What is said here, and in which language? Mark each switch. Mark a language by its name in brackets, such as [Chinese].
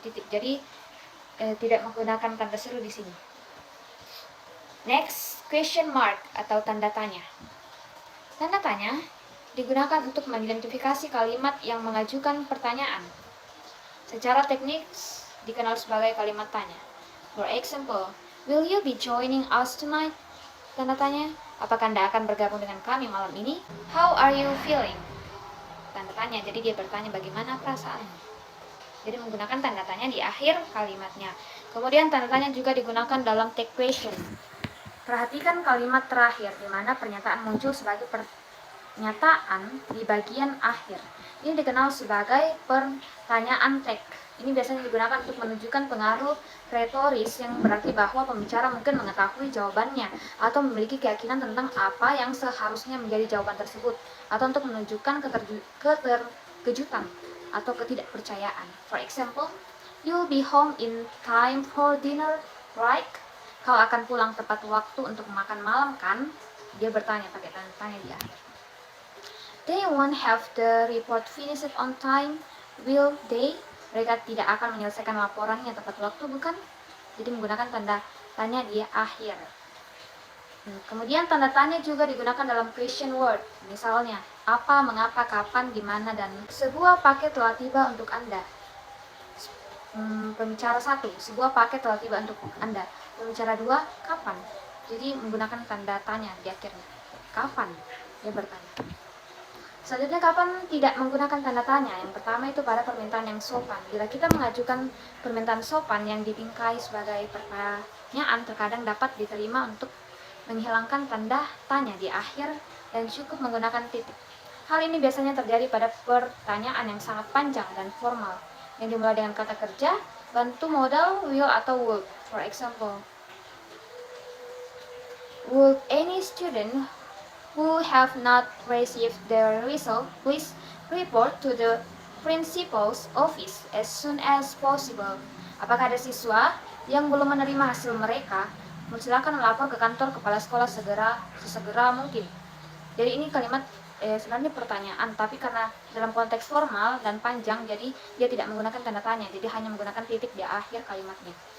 [Indonesian] Titik. Jadi tidak menggunakan tanda seru di sini. [English] Next, question mark [Indonesian] atau tanda tanya. Tanda tanya digunakan untuk mengidentifikasi kalimat yang mengajukan pertanyaan. Secara teknis dikenal sebagai kalimat tanya. [English] For example, will you be joining us tonight? [Indonesian] Tanda tanya, apakah Anda akan bergabung dengan kami malam ini? [English] How are you feeling? [Indonesian] Tanda tanya, jadi dia bertanya bagaimana perasaannya. Jadi menggunakan tanda tanya di akhir kalimatnya. Kemudian tanda tanya juga digunakan dalam take question. Perhatikan kalimat terakhir di mana pernyataan muncul sebagai pernyataan di bagian akhir. Ini dikenal sebagai pertanyaan tag. Ini biasanya digunakan untuk menunjukkan pengaruh retoris yang berarti bahwa pembicara mungkin mengetahui jawabannya atau memiliki keyakinan tentang apa yang seharusnya menjadi jawaban tersebut, atau untuk menunjukkan keterkejutan atau ketidakpercayaan. [English] For example, you'll be home in time for dinner, right? [Indonesian] Kau akan pulang tepat waktu untuk makan malam, kan? Dia bertanya pakai tanda tanya di akhir. [English] They won't have the report finished on time, will they? [Indonesian] Mereka tidak akan menyelesaikan laporannya tepat waktu, bukan? Jadi menggunakan tanda tanya di akhir. Kemudian tanda tanya juga digunakan dalam question word. Misalnya, apa, mengapa, kapan, di mana, dan sebuah paket telah tiba untuk Anda. Pembicara 1, sebuah paket telah tiba untuk Anda. Pembicara 2, kapan? Jadi menggunakan tanda tanya di akhirnya. Kapan? Dia bertanya. Selanjutnya, kapan tidak menggunakan tanda tanya. Yang pertama itu pada permintaan yang sopan. Bila kita mengajukan permintaan sopan yang dibingkai sebagai pertanyaan, terkadang dapat diterima untuk menghilangkan tanda tanya di akhir dan cukup menggunakan titik. Hal ini biasanya terjadi pada pertanyaan yang sangat panjang dan formal, yang dimulai dengan kata kerja, bantu modal, will atau would. [English] For example, would any student who have not received their result please report to the principal's office as soon as possible? [Indonesian] Apakah ada siswa yang belum menerima hasil mereka? Silakan melapor ke kantor kepala sekolah sesegera mungkin. Jadi ini kalimat sebenarnya pertanyaan, tapi karena dalam konteks formal dan panjang, jadi dia tidak menggunakan tanda tanya, jadi hanya menggunakan titik di akhir kalimatnya.